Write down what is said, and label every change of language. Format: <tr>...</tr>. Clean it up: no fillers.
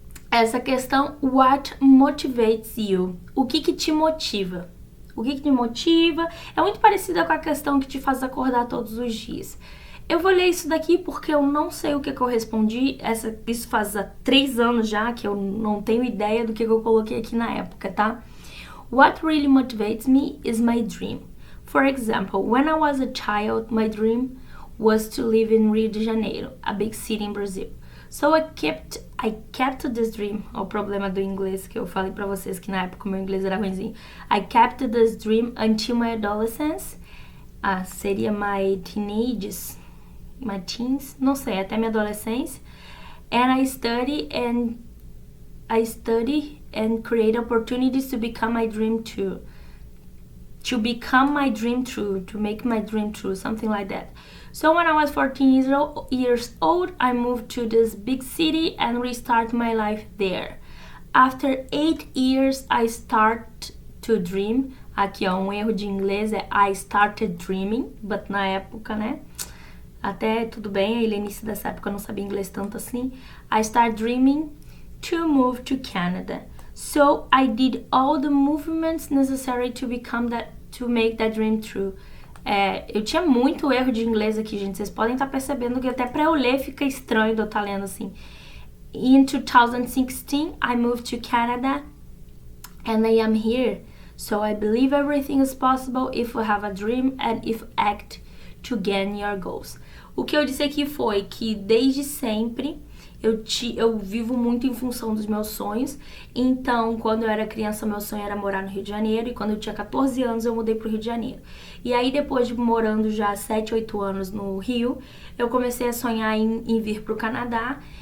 <pt>Essa questão,</pt> <en>what motivates you?</en> <pt>O que te motiva? O que te motiva? É muito parecida com a questão que te faz acordar todos os dias. Eu vou ler isso daqui porque eu não sei o que eu respondi. Isso faz 3 anos já que eu não tenho ideia do que eu coloquei aqui na época, tá?</pt> <en>What really motivates me is my dream. For example, when I was a child, my dream was to live in Rio de Janeiro, a big city in Brazil. So I kept this dream.</en> <pt>O problema do inglês que eu falei pra vocês que na época o meu inglês era ruimzinho.</pt> <en>I kept this dream until my adolescence.</en> <pt>Seria</pt> <en>my teenagers, my teens,</en> <pt>não sei, até minha adolescência.</pt> <en>And I study and create opportunities to become my dream true. To become my dream true, to make my dream true, something like that. So when I was 14 years old, I moved to this big city and restart my life there. After 8 years, I start to dream.</en> <pt>Aqui, ó, um erro de inglês é</pt> <en>I started dreaming, but</en> <pt>na época, né? Até tudo bem, no início dessa época eu não sabia inglês tanto assim.</pt> <en>I started dreaming to move to Canada. So I did all the movements necessary to make that dream true.</en> <pt>Eu tinha muito erro de inglês aqui, gente. Vocês podem estar percebendo que até pra eu ler fica estranho de eu estar lendo assim.</pt> <en>In 2016, I moved to Canada and I am here. So I believe everything is possible if you have a dream and if you act to gain your goals.</en> <pt>O que eu disse aqui foi que desde sempre eu vivo muito em função dos meus sonhos. Então, quando eu era criança, meu sonho era morar no Rio de Janeiro. E quando eu tinha 14 anos, eu mudei pro Rio de Janeiro. E aí, depois de morando já 7, 8 anos no Rio, eu comecei a sonhar em vir pro Canadá.</pt>